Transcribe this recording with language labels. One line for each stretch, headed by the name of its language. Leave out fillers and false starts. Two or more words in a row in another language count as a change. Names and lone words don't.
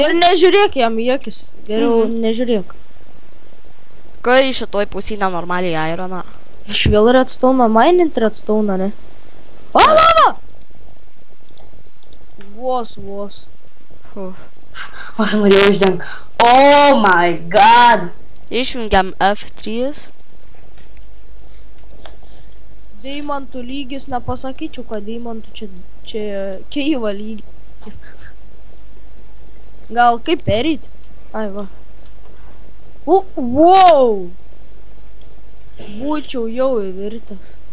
Lithuanian: Ir nežiūrėk jam į akis. Geriau nežiūrėk. Kai šitoj pusėj nenormaliai ironą. Iš vėl redstone, minint redstone, ne? O, lava! Vos. Aš norėjau išdeng.
English: Oh my god.
Lithuanian: Išjungiam F3. Deimantų lygis, nepasakyčiau, kad deimantų čia keiva lygis. Gal kaip pereit? Ai va. Wow! Būčiau jau įvirtęs.